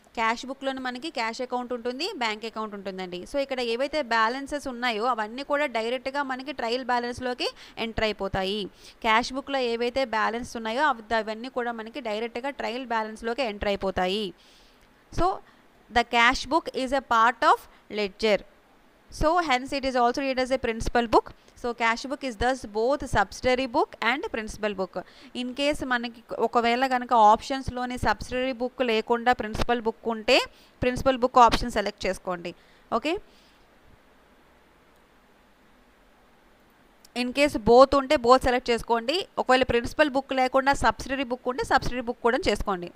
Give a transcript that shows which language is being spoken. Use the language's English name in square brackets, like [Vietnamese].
[Telugu] Cash బుక్లోనే మనకి cash account ఉంటుంది, bank account ఉంటుందండి. సో ఇక్కడ ఏవైతే బ్యాలెన్సెస్ ఉన్నాయో అవన్నీ కూడా డైరెక్ట్గా మనకి ట్రయల్ బ్యాలెన్స్లోకి ఎంటర్ అయిపోతాయి. క్యాష్ బుక్లో ఏవైతే బ్యాలెన్స్ ఉన్నాయో అవన్నీ కూడా మనకి డైరెక్ట్గా ట్రయల్ బ్యాలెన్స్లోకి ఎంటర్ అయిపోతాయి. [English] So the cash book is a part of ledger. So hence it is also read as a principal book. So cash book is thus both subsidiary book and principal book. [Telugu] In case మనకి ఒకవేళ కనుక ఆప్షన్స్లోని subsidiary book లేకుండా principal book ఉంటే principal book option select చేసుకోండి, okay. In case both ఉంటే both select చేసుకోండి. ఒకవేళ principal book లేకుండా సబ్సిడరీ బుక్ ఉంటే సబ్సిడరీ బుక్ కూడా చేసుకోండి.